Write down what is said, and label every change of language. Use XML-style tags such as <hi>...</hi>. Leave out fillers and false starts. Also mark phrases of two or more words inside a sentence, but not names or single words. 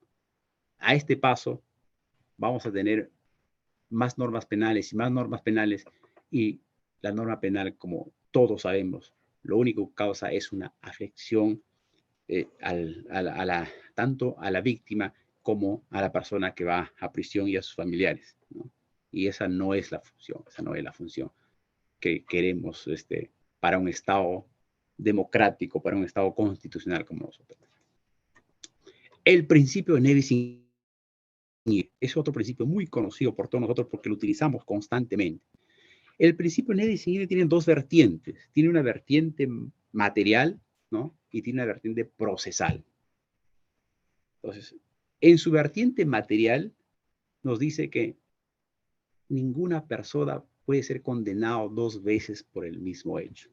<es>A este paso vamos a tener más normas penales y más normas penales, y la norma penal, como todos sabemos, lo único que causa es una afección tanto a la víctima como a la persona que va a prisión y a sus familiares, ¿no? Y esa no es la función que queremos para un Estado democrático, para un Estado constitucional como nosotros. El principio de</es> <la>ne bis in idem</la> <es>es otro principio muy conocido por todos nosotros porque lo utilizamos constantemente. El principio de</es> <la>ne bis in idem</la> <es>tiene dos vertientes. Tiene una vertiente material, ¿no?, y tiene una vertiente procesal. Entonces, en su vertiente material nos dice que ninguna persona puede ser condenado 2 veces por el mismo hecho.</es>